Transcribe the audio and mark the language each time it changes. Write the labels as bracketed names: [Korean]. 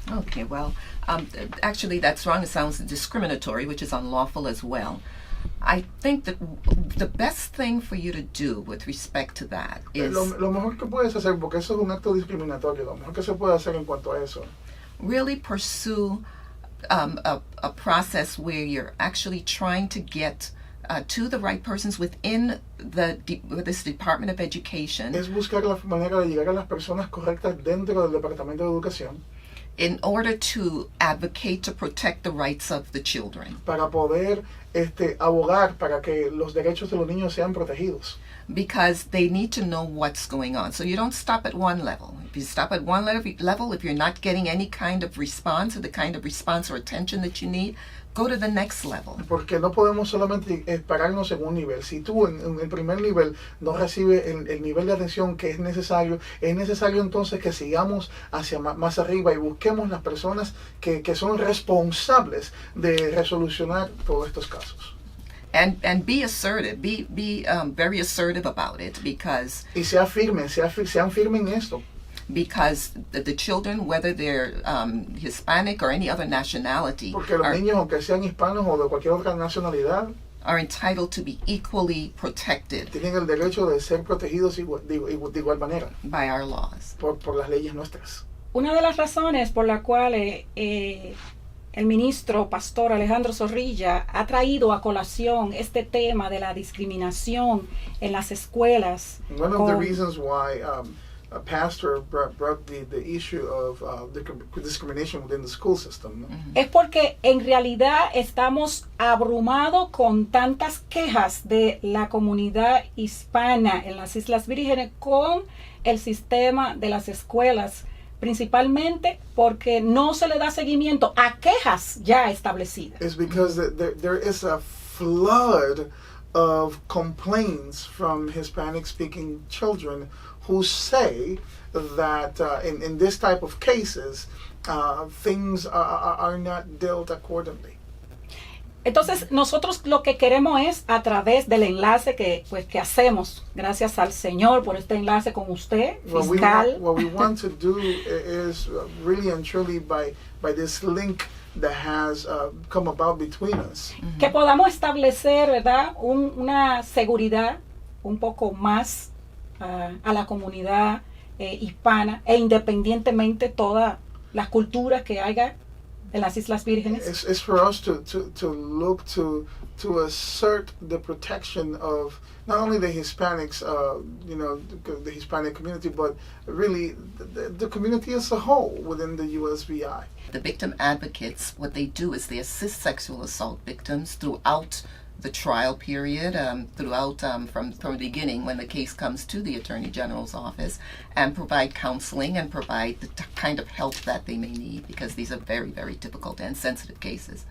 [English] Okay, well, actually that's wrong. It sounds discriminatory, which is unlawful as well. I think that the best thing for you to do with respect to that is... [Spanish] Lo mejor que puedes hacer, porque eso es un acto discriminatorio, lo mejor que se puede hacer en cuanto a eso. [English] Really pursue a process where you're actually trying to get to the right persons within this Department of Education. [Spanish] Es buscar la manera de llegar a las personas correctas dentro del Departamento de Educación, [English] in order to advocate to protect the rights of the children. [Spanish] Para poder abogar para que los derechos de los niños sean protegidos. [English] Because they need to know what's going on. So you don't stop at one level. If you stop at one level, if you're not getting any kind of response, or the kind of response or attention that you need, go to the next level. [Spanish] Porque no podemos solamente pararnos en un nivel. Si tú en el primer nivel no recibes el nivel de atención que es necesario entonces que sigamos hacia más arriba y busquemos las personas que son responsables de resolucionar todos estos casos. [English] And be assertive, be very assertive about it, because... [Spanish] Y sean firmes en esto. [English] Because the children, whether they're Hispanic or any other nationality, [Spanish] porque los niños, aunque sean hispanos o de cualquier otra nacionalidad, [English] are entitled to be equally protected. [Spanish] Tienen el derecho de ser protegidos de igual manera. [English] By our laws. [Spanish] Por las leyes nuestras. Una de las razones por la cual el ministro pastor Alejandro Zorrilla ha traído a colación este tema de la discriminación en las escuelas. [English] One of the reasons why pastor brought the issue of discrimination within the school system. [Spanish] Es porque en realidad estamos abrumados con tantas quejas de la comunidad hispana en las Islas Vírgenes con el sistema de las escuelas, principalmente porque no se le da seguimiento a quejas ya establecidas. [English] It's because there is a flood of complaints from Hispanic-speaking children who say that in this type of cases, things are not dealt accordingly. [Spanish] Entonces, nosotros lo que queremos es, a través del enlace que hacemos, gracias al Señor por este enlace con usted, fiscal. [English] What we want to do is really and truly by this link that has come about between us. [Spanish] Que podamos establecer, ¿verdad?, una seguridad un poco más a la comunidad hispana e independientemente todas las culturas que haya en las Islas Vírgenes. [English] It's for us to look to assert the protection of not only the Hispanics, the Hispanic community, but really the community as a whole within the USVI. The victim advocates, what they do is they assist sexual assault victims throughout the trial period, throughout from the beginning when the case comes to the Attorney General's office, and provide counseling and provide the kind of help that they may need, because these are very, very difficult and sensitive cases.